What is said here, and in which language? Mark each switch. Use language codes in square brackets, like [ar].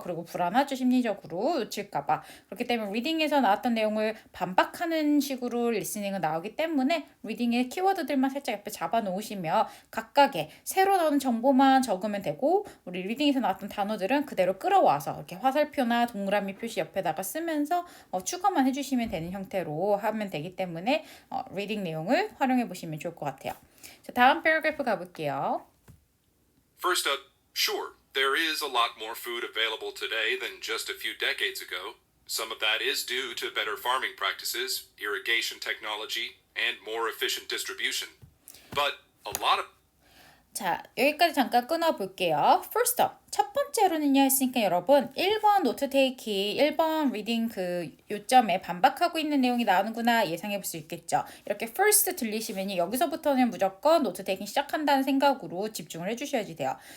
[ko] 그리고 불안하죠, 심리적으로 놓칠까봐. 그렇기 때문에 리딩에서 나왔던 내용을 반박하는 식으로 리스닝은 나오기 때문에 리딩의 키워드들만 살짝 옆에 잡아 놓으시면 각각의 새로 나오는 정보만 적으면 되고 우리 리딩에서 나왔던 단어들은 그대로 끌어와서 이렇게 화살표나 동그라미 표시 옆에다가 쓰면서 추가만 해주시면 되는 형태로 하면 되기 때문에 리딩 내용을 활용해 보시면 좋을 것 같아요. 자, 다음 패러그래프 가볼게요. [en] First up, sure, there is a lot more food available today than just a few decades ago. Some of that is due to better farming practices, irrigation technology, and more efficient distribution. But a lot of [ko] 자, 여기까지 잠깐 끊어볼게요. [en] First up, [ko] 첫 번째로는요 했으니까 여러분 1번 노트 테이킹, 1번 리딩 그 요점에 반박하고 있는 내용이 나오는구나 예상해 볼 수 있겠죠. 이렇게 first 들리시면 여기서부터는 무조건 노트 테이킹 시작한다는 생각으로 집중을 해주셔야지 돼요.